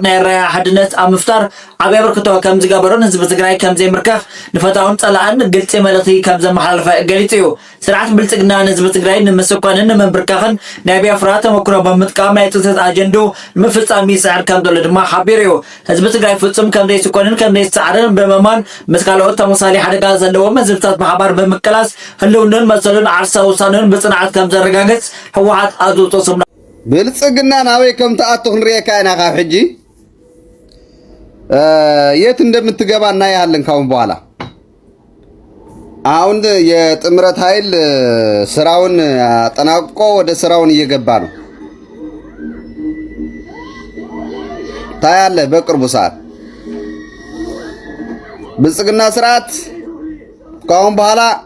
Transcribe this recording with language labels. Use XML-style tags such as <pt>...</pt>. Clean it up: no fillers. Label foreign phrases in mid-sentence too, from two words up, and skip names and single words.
<ti>ናይ ራያ ሓድነት ኣብ ምፍጣር ዓብይ ኣበርክቶ ከም ዝገበሮን ህዝቢ ትግራይ ከም ዘይምርከኽ ንፈታውን ፀላእን ግልፂ መልእኽቲ ከም ዘመሓላለፈ ገሊፅ እዩ። ስርዓት ብልፅግና ንህዝቢ ትግራይ ንምስኮንን ንምንብርካኽን ናይ ቢያፍራ ተመክሮ ብምጥቃም ናይ ጥንተት ኣጀንዱ ንምፍፃም ይስዕር ከም ዘሎ ድማ ሓቢሩ እዩ። ህዝቢ ትግራይ ፍጹም ከም ዘይስኮንን ከም ዘይስዓርን ብምእማን ምስ ካልኦት ተመሳሳሊ ሓደጋ ዘለዎም ህዝብታት ብሓባር ብምቅላስ ህልውንን መሰሉን ዓርሳ ውሳኑን ብፅንዓት ከም ዘረጋግፅ ህወሓት ኣዝውጦ ስምና</ti> <am>ብልፅግና</am> <ti>ናበይ ከም ተኣቱ ክንሪኤካ ኢና ካብ ሕጂ</ti> <am>የት እንደምትገባ እናያለን ካሁን በኋላ። አሁን የጥምረት ኃይል ስራውን አጠናቅቆ ወደ ስራውን እየገባ ነው። ታያለህ በቅርቡ ሰዓት ብልጽግና ስርዓት ካሁን በኋላ</am>